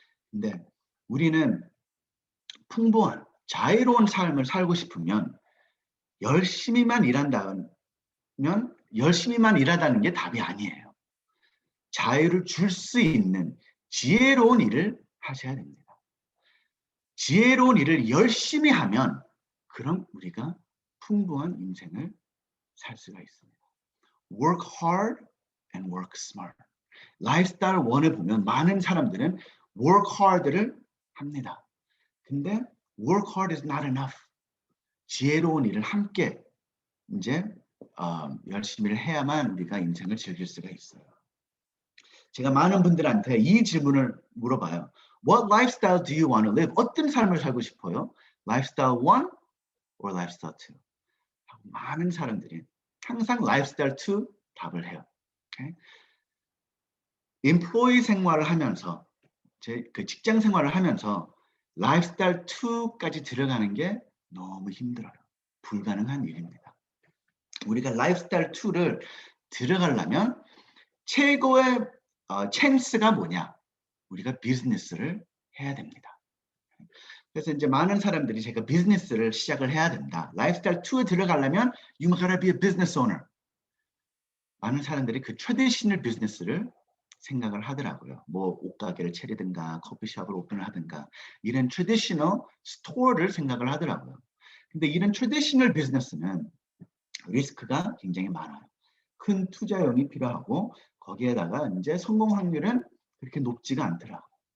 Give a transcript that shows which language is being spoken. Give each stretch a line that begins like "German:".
Korean: 근데 우리는 풍부한 자유로운 삶을 살고 싶으면 열심히만 일한다면 열심히만 일하다는 게 답이 아니에요. 자유를 줄 수 있는 지혜로운 일을 하셔야 됩니다. 지혜로운 일을 열심히 하면 그럼 우리가 풍부한 인생을 살 수가 있습니다.
English: Work hard and work smart.
Korean: 라이프스타일 1에 보면 많은 사람들은
English: work hard
Korean: 를 합니다.
English: 근데 work hard is not enough.
Korean: 지혜로운 일을 함께 이제 열심히 해야만 우리가 인생을 즐길 수가 있어요. 제가 많은 분들한테 이 질문을 물어봐요.
English: What lifestyle do you want to live?
Korean: 어떤 삶을 살고 싶어요?
English: Lifestyle 1 or lifestyle 2?
Korean: 많은 사람들이 항상 lifestyle 2 답을 해요.
English: Okay?
Korean: employee 생활을 하면서 그 직장 생활을 하면서 lifestyle 2까지 들어가는 게 너무 힘들어요. 불가능한 일입니다. 우리가 lifestyle 2를 들어가려면 최고의 찬스가 뭐냐? 우리가 비즈니스를 해야 됩니다. 그래서 이제 많은 사람들이 제가 비즈니스를 시작을 해야 된다. 라이프스타일 2에 들어가려면
English: you gotta be a business owner.
Korean: 많은 사람들이 그 트래디셔널 비즈니스를 생각을 하더라고요. 뭐 옷가게를 차리든가 커피숍을 오픈을 하든가 이런 트래디셔널 스토어를 생각을 하더라고요. 근데 이런 트래디셔널 비즈니스는 리스크가 굉장히 많아요. 큰 투자용이 필요하고 거기에다가 이제 성공 확률은 그렇게 높지가 않더라고요.